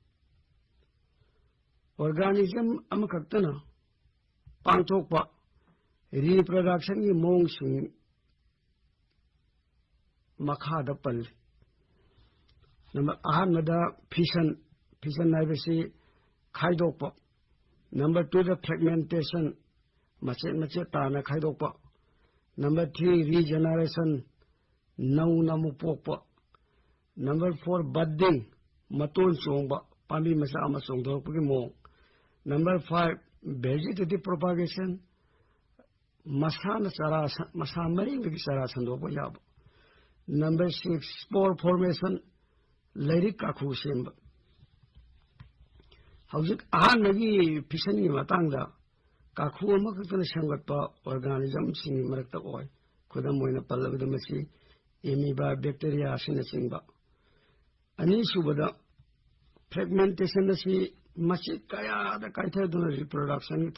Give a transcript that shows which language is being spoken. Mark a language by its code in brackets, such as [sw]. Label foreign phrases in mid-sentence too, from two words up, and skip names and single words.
[mni] organism ama kaktana pangthokpa reproduction gi mong sing makhada pal number ahanmada fission naibasi khaidokpa number 2 the fragmentation machet tana khaidokpa number 3 regeneration namu pokpa number 4 budding maton chongba pambi masa ama chongdorpagi mong number 5 [en] vegetative propagation [mni] masa maringgi sara sandokpa yaba number 6 [en] spore formation [mni] lairik kakhu semba hawjik ahanagi fission gi matangda kakhu ama kaktana sangatpa organism singi marakta oi khudam moina pallabada masi amoeba bacteria asina singba ani subada fragmentation asi masi kaya da kaithaduna reproduction gi